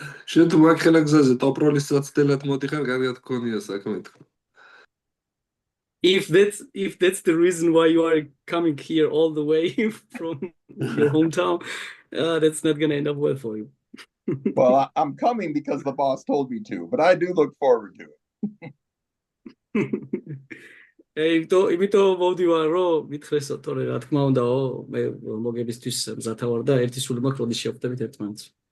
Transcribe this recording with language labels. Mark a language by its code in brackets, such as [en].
[ka] შენ თუ მაგხელა გზაზე ტოპ-როლის საცდელად მოდიხარ, კარგად გქონია საქმე თქო. [en] If that's the reason why you are coming here all the way from your hometown, that's not gonna end up well for you. Well, I'm coming because the boss told me to, but I do look forward to it. [ka] იმიტომ მოვდივარ რომ მithresო თორე რა თქმა უნდაო, მე მოგებისთვის მზათა ვარ და ერთი სული მაქვს როდის შევხვდებით ერთმანეთს.